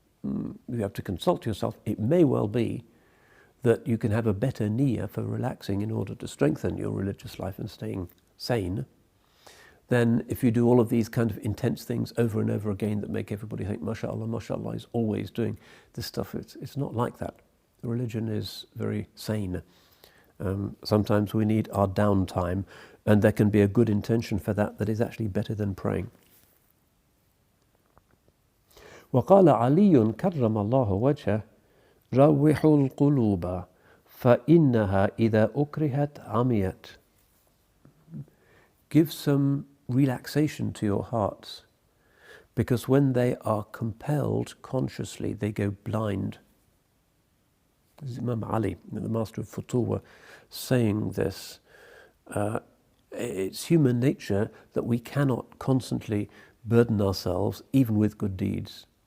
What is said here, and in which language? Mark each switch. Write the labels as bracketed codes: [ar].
[en] You have to consult yourself. It may well be that you can have a better niyyah for relaxing in order to strengthen your religious life and staying sane, then if you do all of these kind of intense things over and over again that make everybody think, mashallah, mashallah, is always doing this stuff. It's not like that. Religion is very sane. Sometimes we need our downtime, and there can be a good intention for that that is actually better than praying. [ar] وقال علي كرم الله وجهه روحوا القلوب فإنها إذا أكرهت عميت. [en] Give some relaxation to your hearts, because when they are compelled consciously, they go blind. This is Imam Ali, the master of Futuwa, saying this. It's human nature that we cannot constantly burden ourselves, even with good deeds.